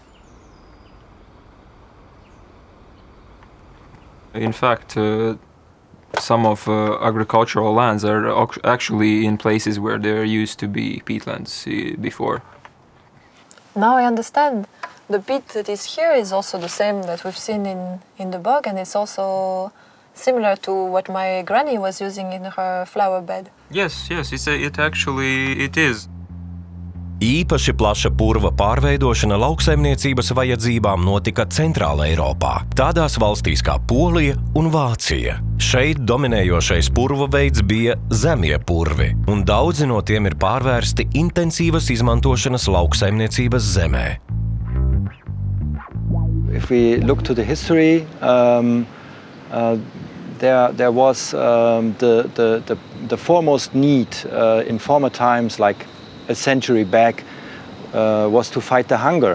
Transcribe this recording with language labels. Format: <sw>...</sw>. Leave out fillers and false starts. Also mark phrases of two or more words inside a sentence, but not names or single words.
<en>In fact, some of agricultural lands are actually in places where there used to be peatlands before. Now I understand. The peat that is here is also the same that we've seen in the bog, and it's also similar to what my granny was using in her flower bed. Yes, it actually is.</en> <lv>Īpaši plaša purva pārveidošana lauksaimniecības vajadzībām notika Centrāla Eiropā, tādās valstīs kā Polija un Vācija. Šeit dominējošais purva veids bija zemie purvi, un daudzi no tiem ir pārvērsti intensīvas izmantošanas lauksaimniecības zemē.</lv> <en>If we look to the history, there was the foremost need in former times, like a century back, was to fight the hunger.</en>